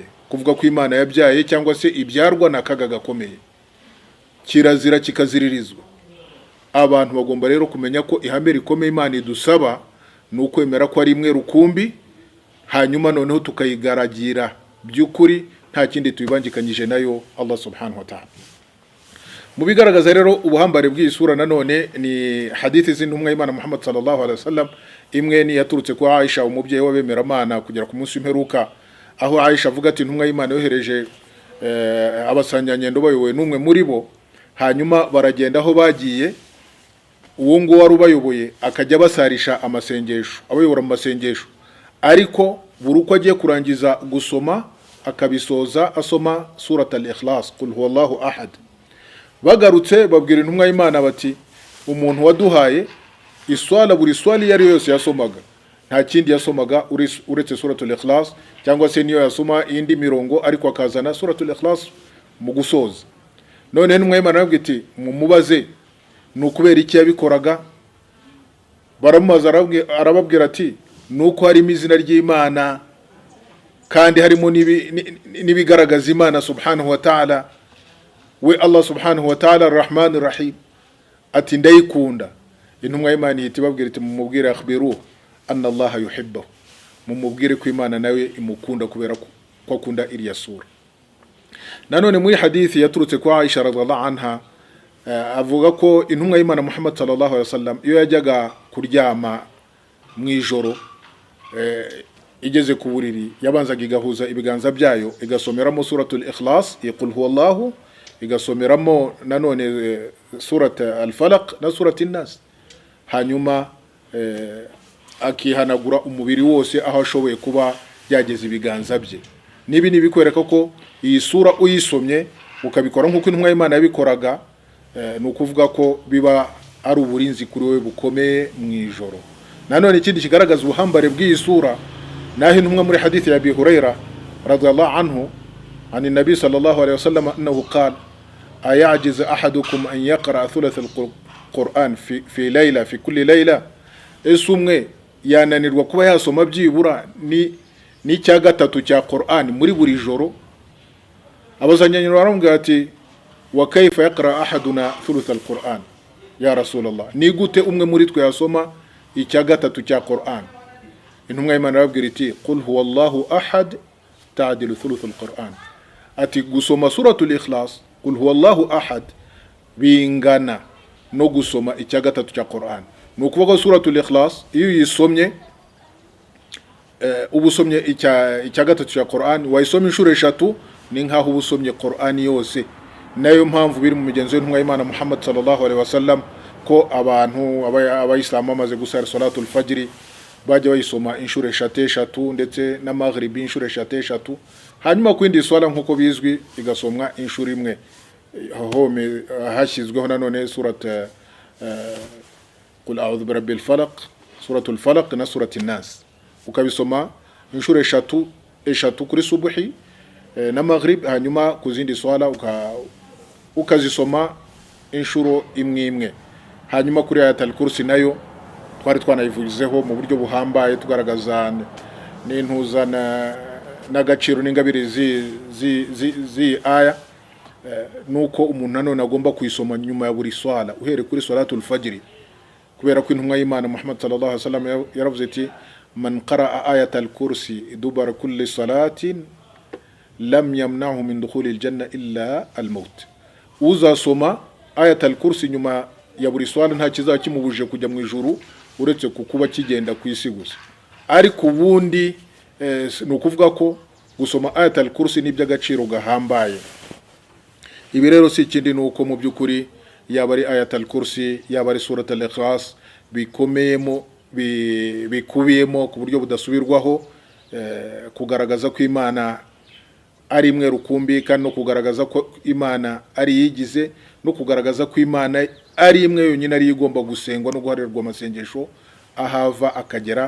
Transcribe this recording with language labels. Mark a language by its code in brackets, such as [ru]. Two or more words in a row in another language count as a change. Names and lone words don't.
[rw] Kuvuga ko Imana yabyaye cyangwa se ibyarwa nakaga gakomeye, kirazira kikaziririzwa. Abantu bagomba rero kumenya ko ihame rikomeye Imana idusaba ni ukwemera ko ari imwe rukumbi, hanyuma noneho tukayigaragira by'ukuri, nta kindi tuyibangikanyije nayo [ar] الله سبحانه وتعالى. [rw] Mu bigaragaza rero ubuhambare bw'iyi sura nanone ni hadithi z'intumwa y'Imana Muhammad [ar] صلى الله عليه وسلم. [rw] Imwe ni yaturutse kwa Aisha umubyeyi w'abemeramana kugera ku munsi w'imperuka, aho Aisha avuga ati intumwa y'Imana yohereje abasanganyendo bayobowe n'umwe muri bo, hanyuma baragenda aho bagiye, uwo nguwo wari ubayoboye akajya basarisha amasengesho, abayobora mu masengesho, ariko buri uko agiye kurangiza gusoma akabisoza asoma surat al-Ikhlas, [ar] قل هو الله أحد. [rw] Bagarutse babwira intumwa y'Imana bati umuntu waduhaye iswala, buri swali yari yose yasomaga nta kindi yasomaga uretse suratul Ikhlas, cyangwa se niyo yasoma indi mirongo ariko akazana suratul Ikhlas mu gusoza. None intumwa y'Imana arabwira iti mumubaze nukubera iki yabikoraga. Baramubaza arababwira ati nuko harimo izina ry'Imana kandi harimo nibigaragaza Imana [ar] سبحانه وتعالى, [rw] we [ar] الله سبحانه وتعالى الرحمن الرحيم, [rw] ati ndayikunda. Intumwa y'Imana ihita ibabwira iti mumubwire [ar] أخبروه أن الله يحبه, [rw] mumubwire ko Imana nawe imukunda kubera ko akunda iriya sura. Nanone muri hadithi yaturutse kwa Aisha [ar] رضي الله عنها, [rw] avuga ko intumwa y'Imana Muhammad [ar] صلى الله عليه وسلم [rw] iyo yajyaga kuryama mu ijoro, igeze ku buriri yabanzaga igahuza ibiganza byayo igasomeramo suratul Ikhlas, [ar] قل هو الله, [rw] igasomeramo nanone surat al-Falaq na surat an-Nas, hanyuma akihanagura umubiri wose aho ashoboye kuba yageze ibiganza bye. Nibi nibikwereka ko iyi sura uyisomye ukabikora nk'uko intumwa y'Imana yabikoraga, nukuvuga ko biba ari uburinzi kuri we bukomeye mu ijoro. Nanone ikindi kigaragaza ubuhambare bw'iyi sura, naho intumwa muri hadithi ya Abi Huraira [ar] radhiallahu anhu عن النبي صلى الله عليه وسلم أنه قال أيعجز أحدكم أن يقرأ ثلث القرآن في ليلة في كل ليلة. [rw] اسمه yananirwa kuba yasoma byibura ni cya gatatu cya Qur'an muri buri joro. Abazanyanyiro baramubwira ati [ar] وكيف يقرأ أحدنا ثلث القرآن يا رسول الله, [rw] ni gute umwe muri twe yasoma icya gatatu cya Qur'an? Intumwa y'Imana arabwira iti [ar] قل هو الله أحد تعدل ثلث القرآن, [rw] ati gusoma suratul Ikhlas [ar] قل هو الله أحد [rw] bingana no gusoma icya gatatu cya Qur'an. Nukuvuga suratul Ikhlas iyo yisomye ubusomye icya gatatu cya Qur'an, wayisoma inshuro 3 ni nkaho ubusomye Qur'an yose. Nayo mpamvu biri mu migenzo y'intumwa y'Imana Muhammad [ar] صلى الله عليه وسلم [rw] ko abantu abayisilamu bamaze gusara [ar] صلاة الفجر [rw] bajya bayisoma inshuro 3 ndetse na maghribi inshuro 3, hanyuma kwindi swala nkuko bizwi igasomwa inshuro imwe. Home hashyizweho nanone surat [ar] قل أعوذ برب الفلق سورة الفلق na سورة الناس, [rw] ukabisoma inshuro 3 kuri subuhi na maghrib, hanyuma kuzindi swala ukazisoma inshuro imwe. Hanyuma kuri ayatul kursi nayo twari twanayivuzeho mu buryo buhambaye tugaragaza n'intuza n'agaciro n'ingabire zi aya, nuko umuntu nanone agomba kuyisoma nyuma ya buri swala uhere kuri [ar] صلاة الفجر, [rw] kubera ko intumwa y'Imana Muhammad [ar] صلى الله عليه وسلم [rw] yaravuze ati [ar] من قرأ آية الكرسي دبر كل صلاة لم يمنعه من دخول الجنة إلا الموت. [rw] Uzasoma ayatal kursi nyuma ya buri swala nta kizakimubuje kujya mu ijuru uretse kukuba kigenda kwisi gusa. Ariko ubundi nukuvuga ko gusoma ayatal kursi ni by'agaciro gahambaye. Ibi rero si ikindi nuko mu byukuri yaba ari ayatul kursi yaba ari surat al-Ikhlas bikubiyemo ku buryo budasubirwaho, kugaragaza ko Imana ari imwe rukumbi, kandi no kugaragaza ko Imana ari yigize, no kugaragaza ko Imana ari imwe yonyine ari igomba gusengwa no guharirwa amasengesho ahava akagera.